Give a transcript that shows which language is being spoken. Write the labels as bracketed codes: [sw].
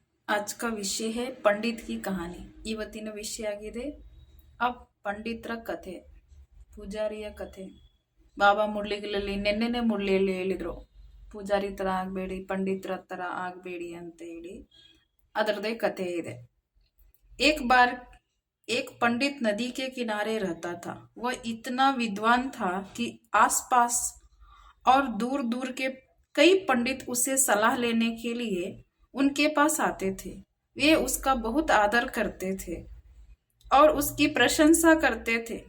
[hi] आज का विषय है पंडित की कहानी। [kn] ಇವತ್ತಿನ ವಿಷಯ ಆಗಿದೆ ಪಂಡಿತರ ಕಥೆ, ಪೂಜಾರಿಯ ಕಥೆ. ಬಾಬಾ ಮುರಳಿಗಳಲ್ಲಿ ನೆನ್ನೆನೆ ಮುರಳಿಯಲ್ಲಿ ಹೇಳಿದ್ರು, ಪೂಜಾರಿ ತರ ಆಗಬೇಡಿ, ಪಂಡಿತರ ತರ ಆಗಬೇಡಿ ಅಂತ ಹೇಳಿ. ಅದರದೇ ಕಥೆ ಇದೆ. [hi] एक बार एक पंडित नदी के किनारे रहता था। वह इतना विद्वान था कि आसपास और दूर दूर के कई पंडित उससे सलाह लेने के लिए उनके पास आते थे। वे उसका बहुत आदर करते थे और उसकी प्रशंसा करते थे।